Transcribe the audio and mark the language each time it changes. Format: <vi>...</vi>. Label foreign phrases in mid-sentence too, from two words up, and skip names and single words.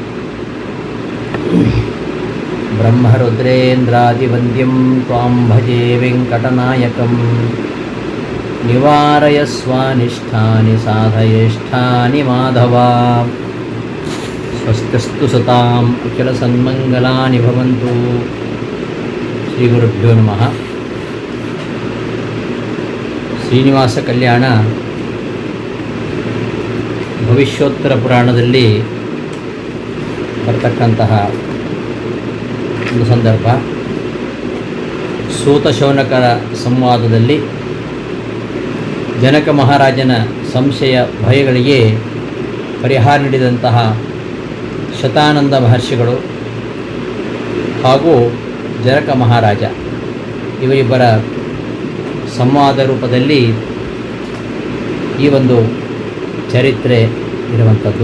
<sa>ಬ್ರಹ್ಮರುದ್ರೇಂದ್ರಾದಿವಂದ್ಯಂ ತ್ವಾಂ ಭಜೆ ವೆಂಕಟನಾಯಕಂ. ನಿವಾರಯಸ್ವಾನಿಷ್ಠಾನಿ ಸಾಧಯೇಷ್ಠಾನಿ ಮಾಧವ. ಸ್ವಸ್ತಿಸ್ತು ಸತಾಂ ಅಖಿಲಸನ್ಮಂಗಲಾನಿ ಭವಂತು. ಶ್ರೀ ಗುರುಭ್ಯೋ ನಮಃ.</sa> <kn>ಶ್ರೀನಿವಾಸ ಕಲ್ಯಾಣ ಭವಿಷ್ಯೋತ್ತರ ಪುರಾಣದಲ್ಲಿ ಬರ್ತಕ್ಕಂತಹ ಒಂದು ಸಂದರ್ಭ. ಸೂತ ಶೌನಕರ ಸಂವಾದದಲ್ಲಿ ಜನಕ ಮಹಾರಾಜನ ಸಂಶಯ ಭಯಗಳಿಗೆ ಪರಿಹಾರ ನೀಡಿದಂತಹ ಶತಾನಂದ ಮಹರ್ಷಿಗಳು ಹಾಗೂ ಜನಕ ಮಹಾರಾಜ ಇವರಿಬ್ಬರ ಸಂವಾದ ರೂಪದಲ್ಲಿ ಈ ಒಂದು ಚರಿತ್ರೆ ಇರುವಂಥದ್ದು.</kn>